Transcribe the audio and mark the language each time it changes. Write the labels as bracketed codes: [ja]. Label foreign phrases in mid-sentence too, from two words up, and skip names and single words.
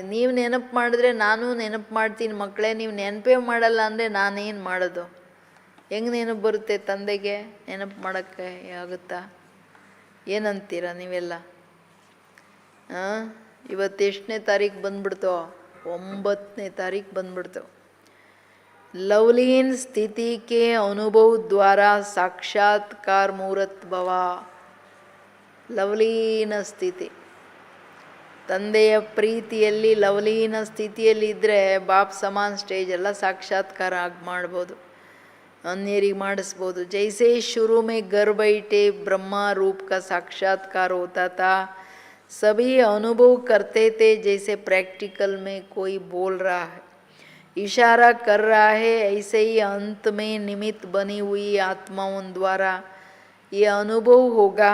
[kn] ನೀವು ನೆನಪು ಮಾಡಿದ್ರೆ ನಾನು ನೆನಪು ಮಾಡ್ತೀನಿ ಮಕ್ಕಳೇ. ನೀವು ನೆನಪೇ ಮಾಡಲ್ಲ ಅಂದರೆ ನಾನೇನು ಮಾಡೋದು? ಹೆಂಗೆ ನೆನಪು ಬರುತ್ತೆ ತಂದೆಗೆ? ನೆನಪು ಮಾಡೋಕ್ಕೆ ಆಗುತ್ತಾ? ಏನಂತೀರ ನೀವೆಲ್ಲ? ಇವತ್ತು ಎಷ್ಟನೇ ತಾರೀಕು ಬಂದ್ಬಿಡ್ತೋ? 9ನೇ ತಾರೀಕು ಬಂದ್ಬಿಡ್ತು. [hi] लवलीन स्थिति के अनुभव द्वारा साक्षात्कार मूर्त भव. [kn] ಲವಲೀನ ಸ್ಥಿತಿ, ತಂದೆಯ ಪ್ರೀತಿಯಲ್ಲಿ ಲವಲೀನ ಸ್ಥಿತಿಯಲ್ಲಿ ಇದ್ದರೆ ಬಾಪ್ ಸಮಾನ ಸ್ಟೇಜ್ ಎಲ್ಲ ಸಾಕ್ಷಾತ್ಕಾರ ಆಗಿ ಮಾಡ್ಬೋದು, ಅನ್ಯರಿಗೆ ಮಾಡಿಸ್ಬೋದು. [hi] जैसे शुरू में घर बैठे ब्रह्मा रूप का साक्षात्कार होता था, सभी अनुभव करते थे जैसे प्रैक्टिकल में कोई बोल रहा है, इशारा कर रहा है. ऐसे ही अंत में निमित्त बनी हुई आत्माओं द्वारा ये अनुभव होगा.